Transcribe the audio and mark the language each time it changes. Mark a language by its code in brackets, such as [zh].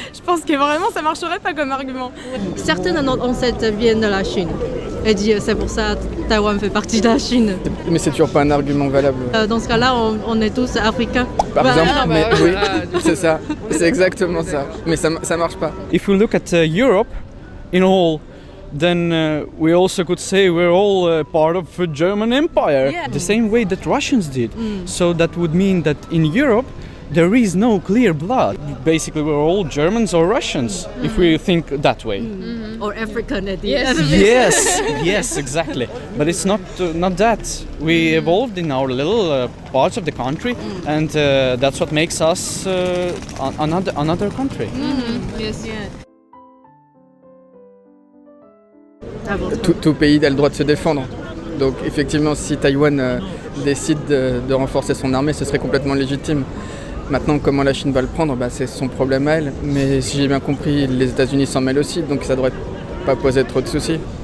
[fr] Je pense que vraiment, ça marcherait pas comme argument. Certains de nos ancêtres viennent de la Chine. Et dit c'est pour ça que Taïwan fait partie de la Chine. Mais c'est toujours pas un argument valable. Dans ce cas-là, on est tous africains. Par exemple, mais oui, c'est ça, c'est exactement ça. Mais ça marche pas. [en] If we look at Europe in all, then we also could say we're all part of the German Empire, the same way that Russians did. So that would mean that in Europe there is no clear blood. Basically, we're all Germans or Russians, if we think that way. Or African at the Yes, exactly. But it's not that. We evolved in our little parts of the country, and that's what makes us another country. Yes. [fr] Tout pays a le droit de se défendre. Donc effectivement, si Taïwan décide de renforcer son armée, ce serait complètement légitime. Maintenant, comment la Chine va le prendre, c'est son problème à elle. Mais si j'ai bien compris, les États-Unis s'en mêlent aussi, donc ça devrait pas poser trop de soucis.